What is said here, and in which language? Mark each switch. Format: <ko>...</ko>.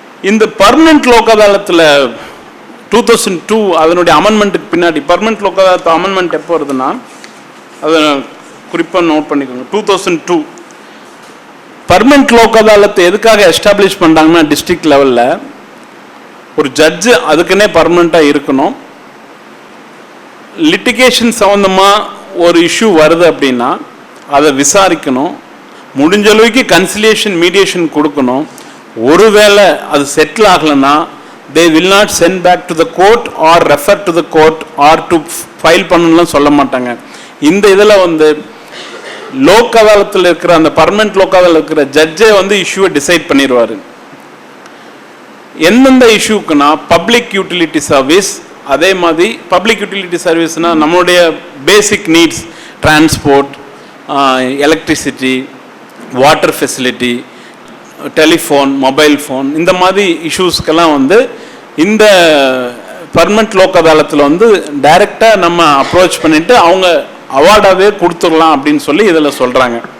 <ta>இந்த பர்மனன்ட் லோக் அதாலத்தில் 2002 அதனுடைய அமெண்ட்மெண்ட்டுக்கு பின்னாடி, பர்மனன்ட் லோக் அதாலத்து அமெண்ட்மெண்ட் எப்போ வருதுன்னா, அதை குறிப்பாக நோட் பண்ணிக்கோங்க, 2002 பர்மனன்ட் லோக் அதாலத்தை எதுக்காக எஸ்டாப்ளிஷ் பண்ணுறாங்கன்னா, டிஸ்ட்ரிக்ட் லெவலில் ஒரு ஜட்ஜு அதுக்குன்னே பர்மனண்ட்டாக இருக்கணும். லிட்டிகேஷன் சம்மந்தமாக ஒரு இஷ்யூ வருது அப்படின்னா அதை விசாரிக்கணும், முடிஞ்ச அளவுக்கு கன்சிலியேஷன் மீடியேஷன் கொடுக்கணும். ஒருவேளை அது செட்டில் ஆகலைன்னா</ta> <en>they will not send back to the court or refer to the court or to file</en> <ta>பண்ணணும்லாம் சொல்ல மாட்டாங்க. இந்த இதில் வந்து லோக் அதாலத்தில் இருக்கிற அந்த பர்மனன்ட் லோக் அதாலத்தில் இருக்கிற ஜட்ஜே வந்து இஷ்யூவை டிசைட் பண்ணிடுவார். எந்தெந்த இஷ்யூக்குன்னா பப்ளிக் யூட்டிலிட்டி சர்வீஸ், அதே மாதிரி பப்ளிக் யூட்டிலிட்டி சர்வீஸ்னால் நம்மளுடைய basic needs, transport, electricity, water facility, telephone, mobile phone, இந்த மாதிரி இஷ்யூஸ்க்கெல்லாம் வந்து இந்த பர்மனன்ட் லோக் அதாலத்தில் வந்து டைரெக்டாக நம்ம அப்ரோச் பண்ணிவிட்டு அவங்க அவார்டாகவே கொடுத்துடலாம் அப்படின்னு சொல்லி இதில் சொல்கிறாங்க.</ta>